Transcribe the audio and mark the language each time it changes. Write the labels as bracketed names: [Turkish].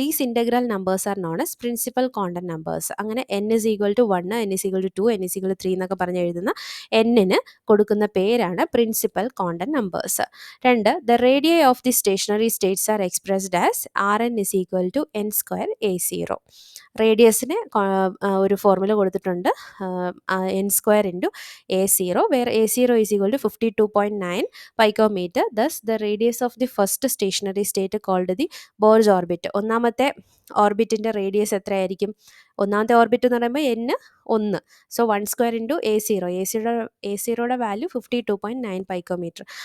[English] These integral numbers are known as principal quantum numbers. [Malayalam] അങ്ങനെ N=1, N=2, N=3 എന്നൊക്കെ പറഞ്ഞ് എഴുതുന്ന N-ന് കൊടുക്കുന്ന പേരാണ് principal quantum numbers. [English] 2, the radii of the stationary states are expressed as Rn=n² A0. [Malayalam] റേഡിയസിന് ഒരു formula കൊടുത്തിട്ടുണ്ട്, n² A0, [English] where A0 is equal to 52.9 picometer. Thus, the radius of the first stationary state called the Bohr's orbit. [Malayalam] ഒന്നാമത്തെ ഓർബിറ്റിൻ്റെ radius എത്രയായിരിക്കും? ഒന്നാമത്തെ orbit എന്ന് പറയുമ്പോൾ n 1. So 1² A0. A0യുടെ value 52.9 picometer.